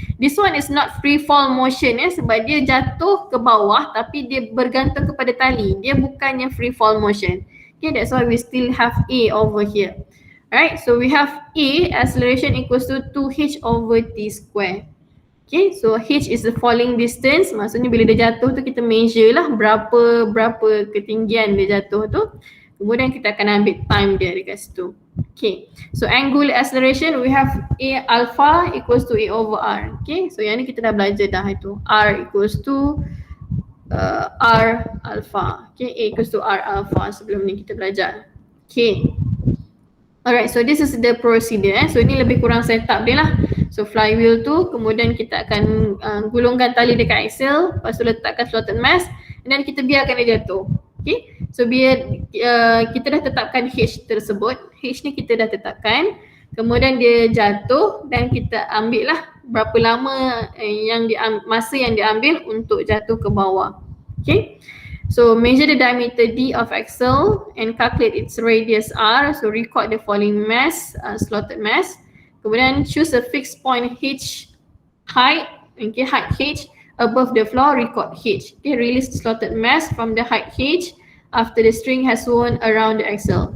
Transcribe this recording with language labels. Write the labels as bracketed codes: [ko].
[en] This one is not free fall motion [ms] sebab dia jatuh ke bawah tapi dia bergantung kepada tali. Dia bukannya free fall motion. [en] Okay, that's why we still have A over here. Alright, so we have A, acceleration equals to 2H over T square. Okay, so H is the falling distance. [ms] Maksudnya bila dia jatuh tu kita measure lah berapa ketinggian dia jatuh tu. Kemudian kita akan ambil time dia dekat situ. [en] Okay, so angular acceleration we have A alpha equals to A over R. [ms] Okay, so yang ni kita dah belajar dah itu. [en] R equals to R alpha. Okay, A equals to R alpha [ms] sebelum ni kita belajar. [en] Okay. Alright, so this is the procedure. [ms] So ini lebih kurang setup dia lah. So flywheel tu kemudian kita akan gulungkan tali dekat axle, lepas tu letakkan slotted mass and then kita biarkan dia jatuh. Okay, so biar kita dah tetapkan H tersebut. H ni kita dah tetapkan, kemudian dia jatuh dan kita ambil lah berapa lama masa yang diambil untuk jatuh ke bawah. [en] Okay, so measure the diameter D of axle and calculate its radius R. So record the falling mass, slotted mass. Kemudian choose a fixed point H height, okay, height H above the floor, record H. Okay, release the slotted mass from the height H after the string has wound around the axle.